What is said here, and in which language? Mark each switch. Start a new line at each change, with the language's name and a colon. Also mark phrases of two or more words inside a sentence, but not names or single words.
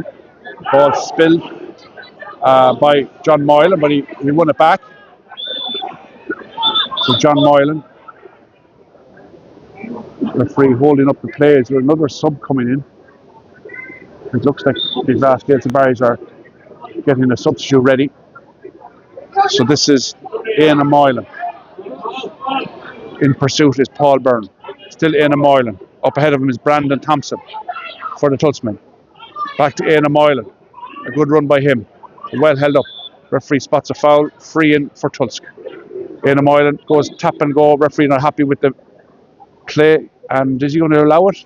English: Ball spilled by John Moylan, but he won it back. So John Moylan, referee, holding up the play. Is there another sub coming in? It looks like the Glass Gaels and Barrys are getting a substitute ready. So this is Éanna Moylan. In pursuit is Paul Byrne. Still Éanna Moylan. Up ahead of him is Brandon Thompson for the Tulsmen. Back to Éanna Moylan. A good run by him. Well held up. Referee spots a foul. Free in for Tulsk. Éanna Moylan goes tap and go. Referee not happy with the play. And is he going to allow it?